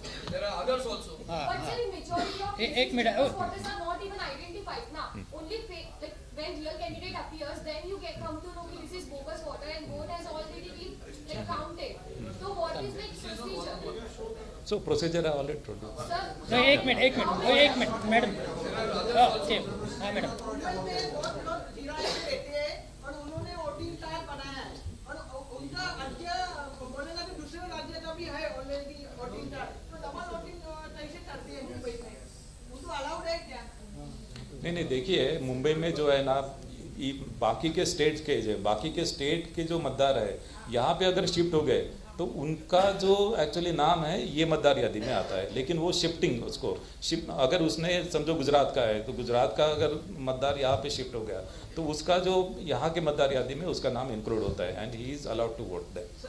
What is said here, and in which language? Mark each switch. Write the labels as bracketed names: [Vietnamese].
[English] There are others also. But sir, in majority of [Hindi] एक minute. [English] voters are not even identified now. Only like when real candidate appears, then you come to know that this is bogus voter and vote has already been like counted. So what is like procedure? So procedure I already told you. Sir, [Hindi] No, एक minute madam. Okay हाँ madam. और उन्होंने voting card बनाया है और उनका राज्य बोलेगा कि दूसरे राज्य का भी है ऑलरेडी वोटिंग कार्ड, तो डबल वोटिंग कैसे करती है मुंबई में? उनको अलाउड है क्या? नहीं, देखिए मुंबई में जो है ना, बाकी के स्टेट के जो मतदार है यहाँ पे अगर शिफ्ट हो गए तो उनका जो एक्चुअली नाम है ये मतदार यादी में आता है, लेकिन वो शिफ्टिंग अगर उसने समझो गुजरात का है तो गुजरात का अगर मतदार यहाँ पे शिफ्ट हो गया तो उसका जो यहाँ के मतदार यादी में उसका नाम इंक्लूड होता है [English] And he is allowed to vote there.